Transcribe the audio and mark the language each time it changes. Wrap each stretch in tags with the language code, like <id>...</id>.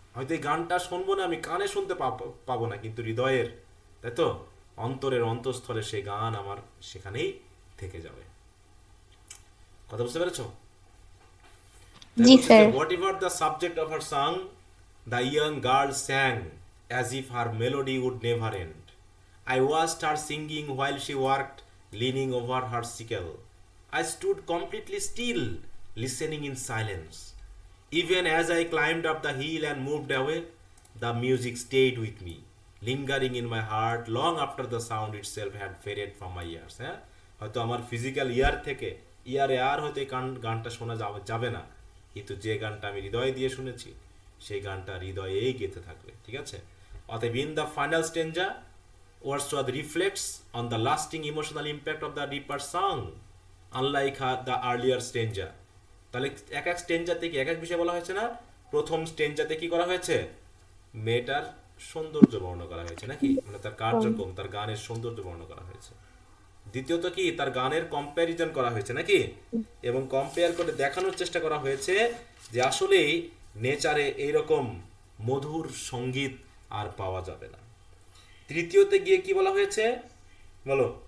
<bn>হয়তো এই গানটা শুনবো না, আমি কানে শুনতে পাবো না, কিন্তু হৃদয়ের, তাই তো, অন্তরের অন্তঃস্থলে সেই গান আমার সেখানেই থেকে যাবে। কথা বুঝতে পেরেছো? জি sir.</bn> <en>Whatever the subject of her song, the young girl sang as if her melody would never end. I watched her singing while she worked, leaning over her sickle. I stood completely still, listening in silence. Even as I climbed up the hill and moved away, the music stayed with me, lingering in my heart long after the sound itself had faded from my ears.</en> <bn>হ্যাঁ, হয়তো আমার physical ইয়ার থেকে ইয়ারে আর হয়তো এই গানটা শোনা যাবে না, কিন্তু যে গানটা আমি হৃদয় দিয়ে শুনেছি সেই গানটা হৃদয়েই গেঁথে থাকবে। ঠিক আছে?</bn> <en>অতএব in the final stanza, Wordsworth reflects on the lasting emotional impact of the deeper song, unlike the earlier stanza.</en> <bn>তাহলে এক এক স্টেঞ্জাতে কি এক এক বিষয় বলা হয়েছে না? প্রথম স্টেঞ্জাতে কি করা হয়েছে, মেয়েটার সৌন্দর্য বর্ণনা করা হয়েছে নাকি, মানে তার কার্যক্রম, তার গানের সৌন্দর্য বর্ণনা করা হয়েছে। দ্বিতীয়ত কি, তার গানের কম্প্যারিজন করা হয়েছে নাকি, এবং কম্পেয়ার করে দেখানোর চেষ্টা করা হয়েছে যে আসলেই নেচারে এইরকম মধুর সঙ্গীত আর পাওয়া যাবে না। তৃতীয়তে গিয়ে কি বলা হয়েছে বলো,</bn>